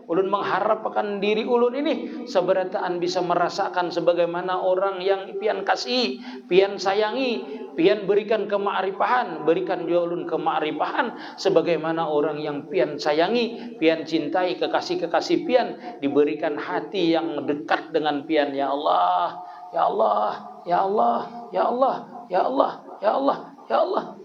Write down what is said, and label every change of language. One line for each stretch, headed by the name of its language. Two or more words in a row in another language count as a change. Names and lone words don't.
Banjar: Ulun mengharapkan diri ulun ini seberataan bisa merasakan sebagaimana orang yang pian kasih, pian sayangi, pian berikan kema'rifahan, berikan juga ulun kema'rifahan sebagaimana orang yang pian sayangi, pian cintai, kekasih-kekasih pian diberikan hati yang dekat dengan pian.
Arabic: Ya Allah, ya Allah, ya Allah, ya Allah, ya Allah, ya Allah, ya Allah.